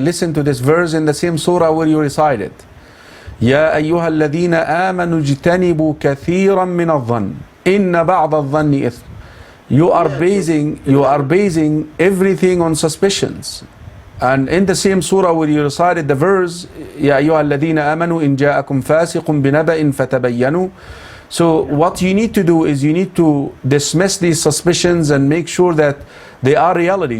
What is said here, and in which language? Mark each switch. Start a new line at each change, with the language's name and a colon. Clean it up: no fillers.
English: Listen to this verse in the same surah where you recite it.
Arabic: يا أيها الذين آمنوا اجتنبوا كثيرا من الظن إن بعض الظن إثم.
English: You are basing everything on suspicions. And in the same surah where you recited the verse,
Arabic: يا أيها الذين آمنوا إن جاءكم فاسق بنبأ فتبينوا.
English: So what you need to do is you need to dismiss these suspicions and make sure that they are reality.